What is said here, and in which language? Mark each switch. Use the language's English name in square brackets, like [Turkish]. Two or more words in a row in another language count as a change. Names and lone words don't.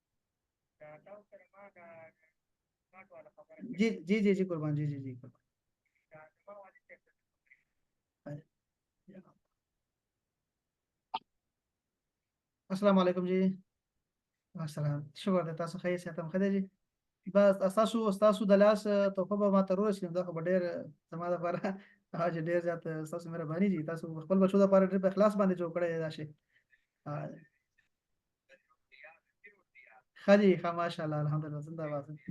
[Pashto] جی جی جی جی قربان، جی جی جی قربان. [Arabic] السلام علیکم جی. [Pashto] السلام شکر دې تاسو ښه یاست؟ ښه دی جی. بس تاسو د لاس توفه به ما ته ورسېږي، دا خو به ډېر زما لپاره حاجي ډېر زیات ستاسو مهرباني دي. تاسو خپل بچو لپاره ډېر په اخلاص باندې جوړ کړی دی دا شی. ښه جي ښه [Arabic] ماشاءالله الحمدلله [Pashto] زنده باد.